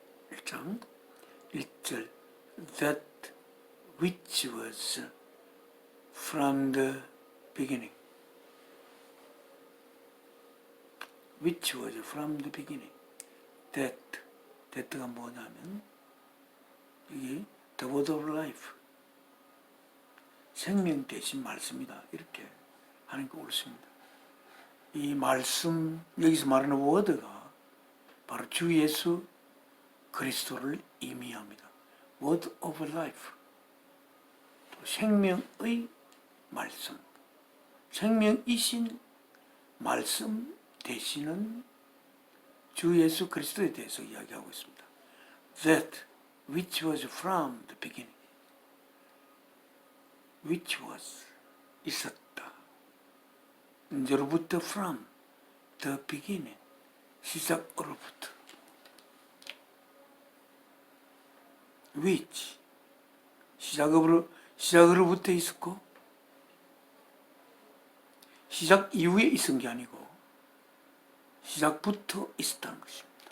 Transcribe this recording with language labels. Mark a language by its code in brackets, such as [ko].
[ko] 1장 1절 [en] That which was from the beginning. Which was from the beginning. [ko] That가 뭐냐면 여기 [en] The Word of Life, [ko] 생명 대신 말씀이다, 이렇게 하니까 옳습니다. 이 말씀, 여기서 말하는 워드가 바로 주 예수 그리스도를 의미합니다. [en] Word of Life, [ko] 생명의 말씀, 생명이신 말씀 되시는 주 예수 그리스도에 대해서 이야기하고 있습니다. [en] That which was from the beginning, which was [ko] 있었다. 언제로부터? [en] from the beginning, [ko] 시작으로부터. which 시작으로부터 있었고 시작 이후에 있은 게 아니고 시작부터 있었다는 것입니다.